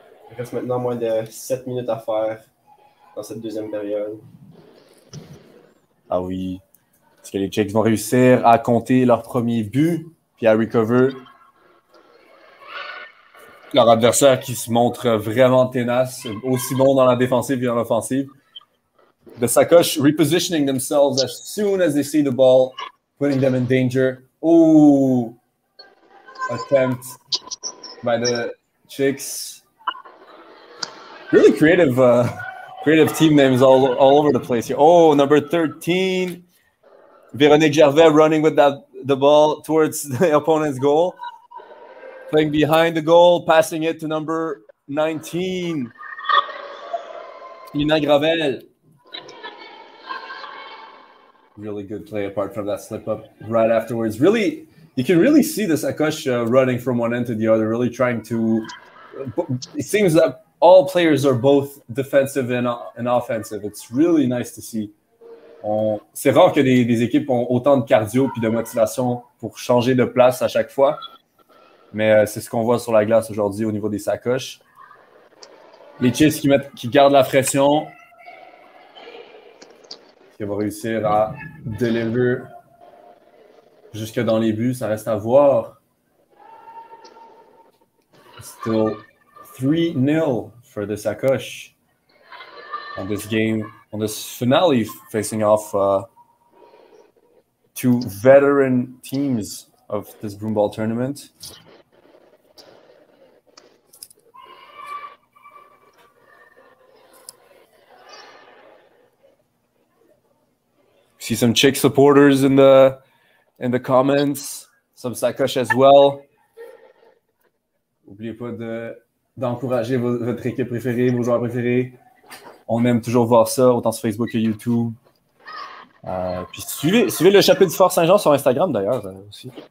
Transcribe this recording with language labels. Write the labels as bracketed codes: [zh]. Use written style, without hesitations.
[fr] Il reste maintenant moins de 7 minutes à faire dans cette deuxième période. Ah oui. Est-ce que les Chicks vont réussir à compter leur premier but puis à recover? Leur adversaire qui se montre vraiment tenace, aussi bon dans la défensive et dans l'offensive. [en] The Sacoche repositioning themselves as soon as they see the ball, putting them in danger. Oh, attempt by the Chicks. Really creative team names all over the place here. Oh, number 13, Véronique Gervais running with the ball towards the opponent's goal. Playing behind the goal, passing it to number 19, Ina Gravel. Really good play apart from that slip up right afterwards. Really, you can really see the Sacoche running from one end to the other, really trying to. It seems that all players are both defensive and offensive. It's really nice to see. [fr] C'est rare que des équipes ont autant de cardio puis de motivation pour changer de place à chaque fois. Mais c'est ce qu'on voit sur la glace aujourd'hui au niveau des Sacoches. Les Chicks qui gardent la pression. Est-ce qu'ils vont réussir à deliver jusque dans les buts? Ça reste à voir. [en] Still 3-0 for the Sacoche on this game, on this finale, facing off two veteran teams of this broomball tournament. See some Chick supporters in the comments, some Sacoche as well. [fr] N'oubliez pas d'encourager votre équipe préférée, vos joueurs préférés. On aime toujours voir ça, autant sur Facebook que YouTube. Puis suivez le chapitre du Fort Saint-Jean sur Instagram d'ailleurs aussi.